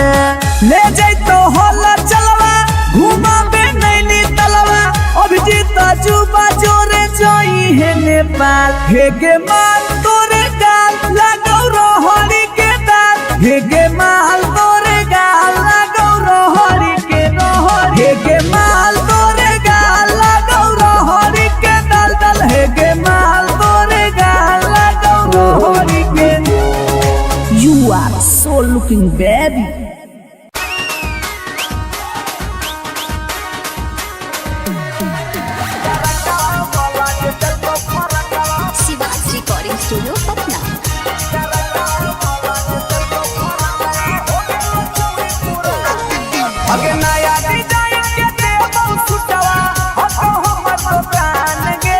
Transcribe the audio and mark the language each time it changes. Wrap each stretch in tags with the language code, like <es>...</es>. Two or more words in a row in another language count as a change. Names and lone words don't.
<mag>ले जैतो होला चलवा घुमा बे नैनी तलवा अभिजीत जुबा जोरे जोई है नेपाल हे गे माल तोरे गाल लगौ रोहड़ी के दाल हे गे माल तोरे गाल लगौ रोहड़ी के रोहड़ी हे गे माल तोरे गाल लगौ रोहड़ी के दल दल हे गे माल तोरे गाल लगौ रोहड़ी के।</mag> <en>You are so looking baby.</en> <mag>शिवाज रिकॉर्डिंग स्टूडियो पटना। अगे नया डिजाइन के देबो सुटवा हतो हमर तो प्राण गे</mag>